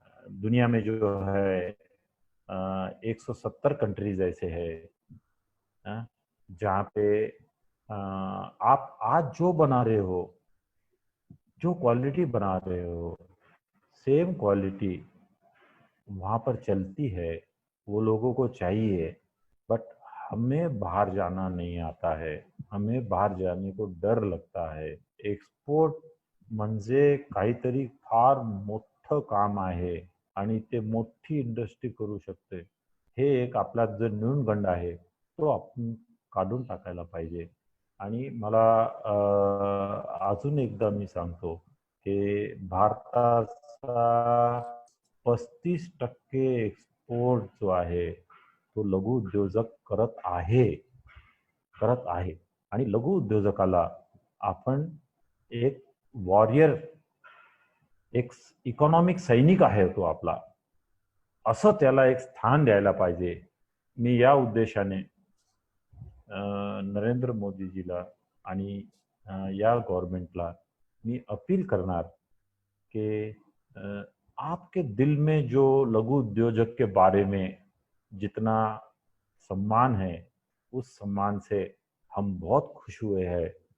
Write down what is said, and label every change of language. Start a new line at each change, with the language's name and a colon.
Hindi: दुनिया में जो है 170 कंट्रीज ऐसे है जहाँ पे आप आज जो बना रहे हो, जो क्वालिटी बना रहे हो, सेम क्वालिटी वहाँ पर चलती है, वो लोगों को चाहिए। बट हमें बाहर जाना नहीं आता है, हमें बाहर जाने को डर लगता है।
Marathi: एक्सपोर्ट म्हणजे काहीतरी फार मोठं काम आहे आणि ते मोठी इंडस्ट्री करू शकते, हे एक आपला जो न्यूनगंड आहे तो आपण काढून टाकायला पाहिजे। आणि मला अजून एकदा मी सांगतो की भारताचा 35% एक्सपोर्ट जो आहे तो लघु उद्योजक करत आहे। आणि लघु उद्योजकाला आपण एक वॉरियर, एक इकॉनॉमिक सैनिक आहे तो आपला, असं त्याला एक स्थान द्यायला पाहिजे। मी या उद्देशाने नरेंद्र मोदीजीला आणि या गवर्नमेंटला मी अपील करणार कि
Hindi: आपके दिल में जो लघु उद्योजक के बारे में जितना सम्मान है, उस सम्मान से हम बहुत खुश हुए हैं।